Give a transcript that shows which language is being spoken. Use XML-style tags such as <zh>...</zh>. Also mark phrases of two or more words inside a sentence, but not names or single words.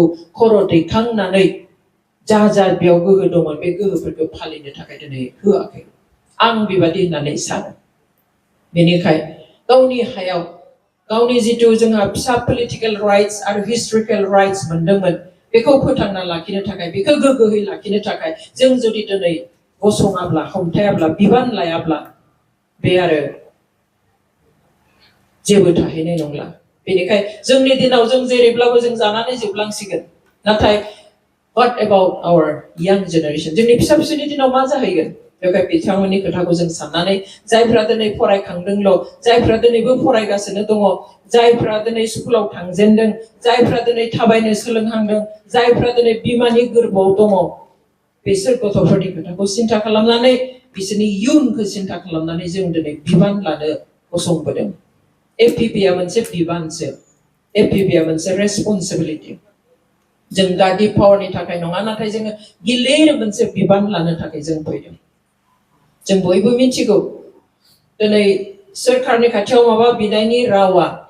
<brx>खर' दैखांनानै जा बेयाव गोहो दंमोन बे गोहोफोरखौ फालिनो थाखाय दिनै होआखै आं बेबादि होननानै सानो बेनिखाय गावनि हायाव गावनि जिथु जोंहा फिसा पलिटिकेल राइट्स आरो हिस्टरिकेल राइट्स मोनदोंमोन बेखौ फोथांना लाखिनो थाखाय बेखौ गोग्गोयै लाखिनो थाखाय जों जुदि दिनै गसङाब्ला हमथायाब्ला बिबान लायाब्ला बे आरो जेबो थाहैनाय नंला बेनिखाय जोंनि दिनाव जों जेरैब्लाबो जों जानानै जोबलांसिगोन नाथाय</brx> <en>what about our young generation</en> <brx>जोंनि फिसा फिसौनि दिनाव मा जाहैगोन बेखाय बिथांमोननि खोथाखौ जों साननानै जायफ्रा दिनै फरायखांदोंल' जायफ्रा दिनैबो फरायगासिनो दङ जायफ्रा दिनै स्कुलाव थांजेनदों जायफ्रा दिनै थाबायनो सोलोंहांदों जायफ्रा दिनै बिमानि गोरबोआव दङ बिसोर गथ'फोरनि खोथाखौ सिन्था खालामनानै बिसोरनि इयुनखौ सिन्था खालामनानै जों दिनै बिबान लानो गसंबोदों एफपिपिआ मोनसे बिबानसो एफपिपिआ मोनसे रेसपन्सिबिलिटि जों गादि पावारनि थाखाय नङा नाथाय जोङो गिलिर मोनसे बिबान लानो थाखाय जों फैदों जों बयबो मिथिगौ दिनै सोरखारनि खाथियाव माबा बिनायनि रावा</brx>